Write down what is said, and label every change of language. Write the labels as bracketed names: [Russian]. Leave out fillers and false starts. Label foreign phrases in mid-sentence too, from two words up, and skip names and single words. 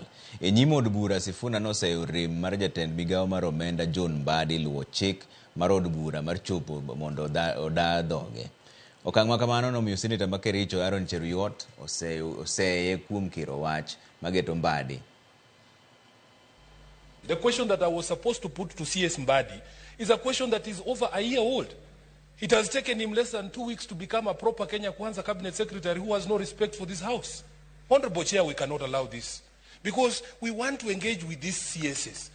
[Luo (Kenya and Tanzania)] E nyim od bura Sifuna noseyo rem mar jatend migao mar Omenda John Mbadi luwo chik mar od bura mar chopo mondo oda dhoge. Okang' ma kamano nomiyo Seneta ma Kericho Aaron Cheruiyot oseye kuom kiro wach mageto Mbadi. [English] The question that I was supposed to put to CS Mbadi is a question that is over a year old. It has taken him less than 2 weeks to become a proper Kenya Kwanza cabinet secretary who has no respect for this house. Honorable Chair, we cannot allow this because we want to engage with these CSs.